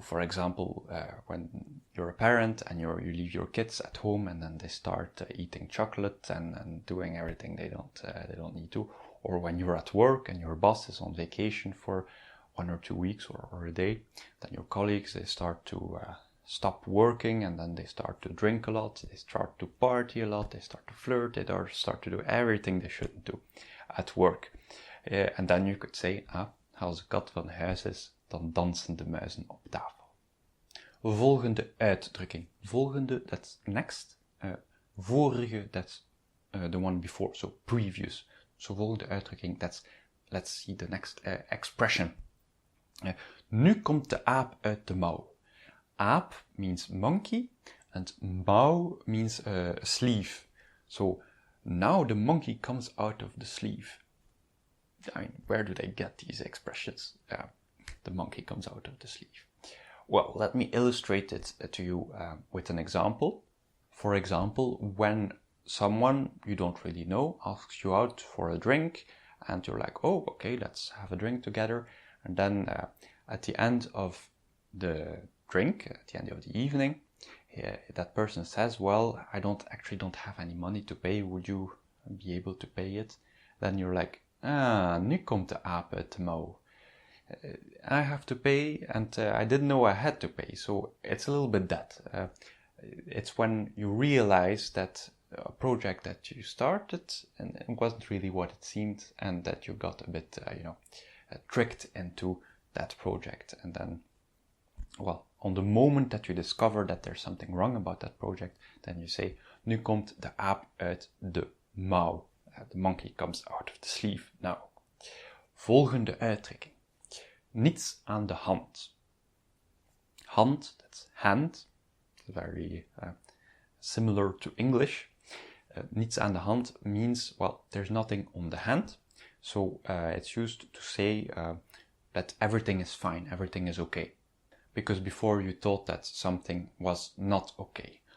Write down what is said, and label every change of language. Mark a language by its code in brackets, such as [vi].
[en] For example, when you're a parent and you leave your kids at home and then they start eating chocolate and doing everything they don't need to, or when you're at work and your boss is on vacation for 1 or 2 weeks or a day, then your colleagues, they start to stop working and then they start to drink a lot, they start to party a lot, they start to flirt, they start to do everything they shouldn't do at work. And then you could say, [nl] als de kat van huis is, dan dansen de muizen op tafel. Volgende uitdrukking. Volgende, [en] that's next. Vorige, that's the one before, so previous. So volgende uitdrukking, let's see the next expression. [nl] Nu komt de aap uit de mouw. [en] Aap means monkey, and mouw means sleeve. So now the monkey comes out of the sleeve. I mean, where do they get these expressions? The monkey comes out of the sleeve. Well, let me illustrate it to you with an example. For example, when someone you don't really know asks you out for a drink, and you're like, oh, okay, let's have a drink together. And then at the end of the drink, at the end of the evening, that person says, well, I don't have any money to pay. Would you be able to pay it? Then you're like, [nl] nu komt de aap uit de mouw. [en] I have to pay, and I didn't know I had to pay. So it's a little bit that. It's when you realize that a project that you started and it wasn't really what it seemed, and that you got a bit, tricked into that project. And then, well, on the moment that you discover that there's something wrong about that project, then you say, [nl] nu komt de aap uit de mouw. [en] The monkey comes out of the sleeve. Now, volgende uitdrukking. [nl] Niets aan de hand. Hand, that's hand. [en] Very similar to English. [nl] Niets aan de hand [en] means, well, there's nothing on the hand. So it's used to say that everything is fine, everything is okay. Because before you thought that something was not okay.